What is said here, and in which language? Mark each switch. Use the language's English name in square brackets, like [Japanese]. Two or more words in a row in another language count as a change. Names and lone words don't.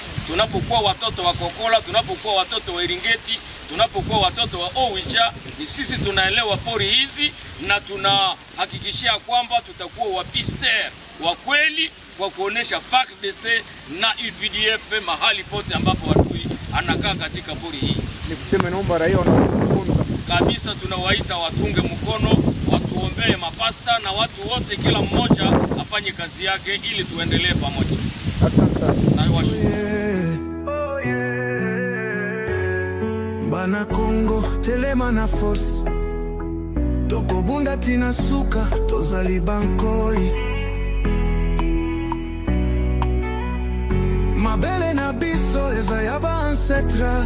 [Swahili] Tunapokuwa watoto wa Kokola, tunapokuwa watoto wa Iringeti, tunapokuwa watoto wa Owicha, ni sisi tunaelewa pori hizi na tunahakikishia kwamba tutakuwa wapister wa kweli kwa kuonesha FARDC na UPDF mahali pote ambapo adui anakaa katika pori hii. Ni kusema naomba raia wanaokuona kabisa, tunawaita watunge mkono, watuombee mapasta na watu wote, kila mmoja afanye kazi yake ili tuendelee pamoja. Asante sana. Na washukuru. [Lingala] Bana Congo, telema na force. Toko bunda tina suka, tozali bankoi. Mabele na biso, eza yaba ancestras.